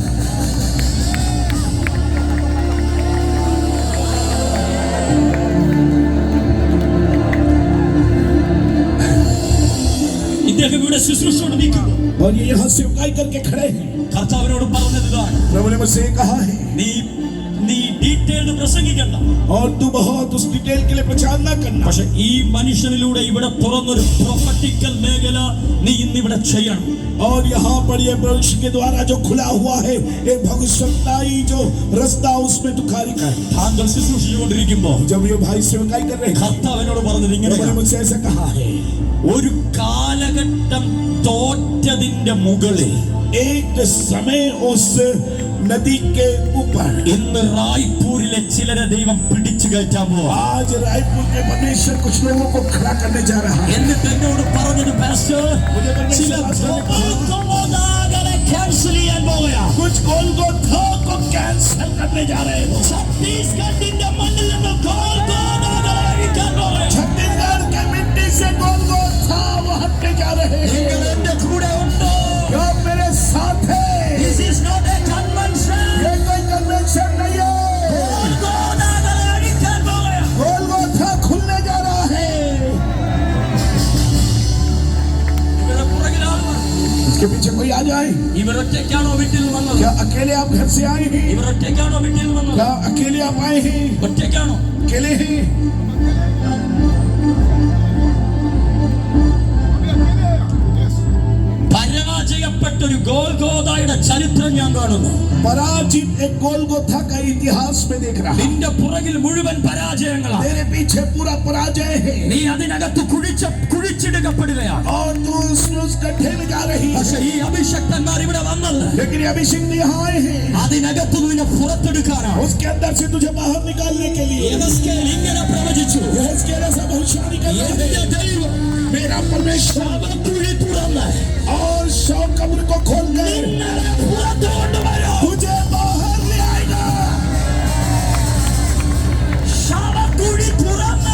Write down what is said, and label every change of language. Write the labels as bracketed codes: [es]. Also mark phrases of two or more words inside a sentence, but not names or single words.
[ml] ഇദ്ദേഹം ഇവിടെ ശുശ്രൂഷയോട് നിൽക്കുന്നു. [hi] और ये यहाँ सेवकाई करके खड़े हैं। [ml] കർത്താവിനോട് പറഞ്ഞത് ഇതാണ്: [hi] प्रभु ने मुझसे कहा है [ml] നീ ഡീറ്റെയിൽഡ് പ്രസംഗിക്കണ്ട. [hi] और तू बहुत उस डिटेल के लिए प्रचार न करना, [ml] പക്ഷെ ഈ മനുഷ്യനിലൂടെ ഇവിടെ തുറന്നൊരു പ്രൊഫറ്റിക്കൽ മേഖല നീ ഇന്നിവിടെ ചെയ്യണം. [hi] और यहाँ पर ये मनुष्य के द्वारा जो खुला हुआ है एक भविष्यवाणी जो रास्ता उसमें तू कार्य कर। [ml] താങ്കൾ ശുശ്രൂഷിച്ചുകൊണ്ടിരിക്കുമ്പോ [hi] जब ये भाई सेवकाई कर रहे हैं, [ml] കർത്താവിനോട് പറഞ്ഞത് [hi] प्रभु ने [ml] ഇങ്ങനെ: [hi] मुझसे ऐसा कहा है, [ml] ഒരു കാലഘട്ടം തോറ്റതിന്റെ മുകളിൽ [hi] एक समय उस नदी के ऊपर [ml] ഇന്ന് റായ്പൂരിലെ ചിലരെ ദൈവം പിടിച്ചു കയറ്റാൻ പോവാ. [hi] आज रायपुर के परमेश्वर कुछ लोगों को खड़ा करने जा रहा है। [ml] എന്നിട്ട് എന്നോട് പറഞ്ഞത്, പാസ്റ്റർ, ചില ഗോൽഗോഥാകളെ ക്യാൻസൽ ചെയ്യാൻ പോവുകയാ. [hi] कुछ गोलगोथा को कैंसिल करने जा रहे हो। [ml] ഛത്തീസ്ഗഡിന്റെ മണ്ണിൽ നിന്ന് ഗോൽഗോഥാകളെ അഴിക്കാൻ പോവുകയാ. [hi] छत्तीसगढ़ के मिट्टी से गोलगोथा वो हटने जा रहे हैं। [ml] നിങ്ങൾ എന്റെ കൂടെ ഉണ്ടോ? [hi] जो मेरे साथ है, [en] This is not a convention. [hi] ये कोई कन्वेंशन नहीं है। [ml] ഗോൽഗോഥാകളെ അഴിക്കാൻ പോവുകയാ. [hi] गोलगोथा खुलने जा रहा है। [ml] ഇവരുടെ പുറകിൽ ആൾ വന്നു. [hi] इसके पीछे कोई आ जाए। [ml] ഇവരൊറ്റയ്ക്കാണോ വീട്ടിൽ നിന്ന് വന്നത്? [hi] क्या अकेले आप घर से आए हैं? [ml] ഇവരൊറ്റയ്ക്കാണോ വീട്ടിൽ നിന്ന് വന്നത്? [hi] क्या अकेले आप आए हैं? [ml] ഒറ്റയ്ക്കാണോ? [hi] अकेले हैं? [ml] പരാജയപ്പെട്ടൊരു ഗോൽഗോഥായുടെ ചരിത്രം ചരിത്രം ഞാൻ കാണുന്നു. [hi] पराजित एक गोलगोथा का इतिहास में देख रहा. [ml] നിന്റെ പുറകിൽ മുഴുവൻ പരാജയങ്ങളാണ്. [hi] तेरे पीछे पूरा पराजय है. [ml] നീ അതിനകത്ത് കുഴിച്ചിടപ്പെടുകയാണ്. [hi] और तू उस गड्ढे में जा रही है. [ml] പക്ഷേ ഈ അഭിഷക്തന്മാർ ഇവിടെ വന്നത് [hi] लेकिन ये अभिषेक यहाँ आए हैं. [ml] അതിനകത്ത് നിന്നെ പുറത്തെടുക്കാനാണ്. [hi] उसके अंदर से तुझे बाहर निकालने के लिए. [ml] യെഹെസ്കേൽ ഇങ്ങനെ പ്രവചിച്ചു. [hi] यहेजकेल ऐसा भविष्यवाणी कर रहा है. [ml] എന്റെ ദൈവം [hi] मेरा परमेश्वर [ml] ശവക്കുഴി തുറന്ന് [hi] और शव कब्र को खोल कर [ml] നിന്നെ പുറത്തു കൊണ്ടുവരും. [hi] तुझे बाहर ले आएगा. [ml] ശവക്കുഴി തുറന്ന്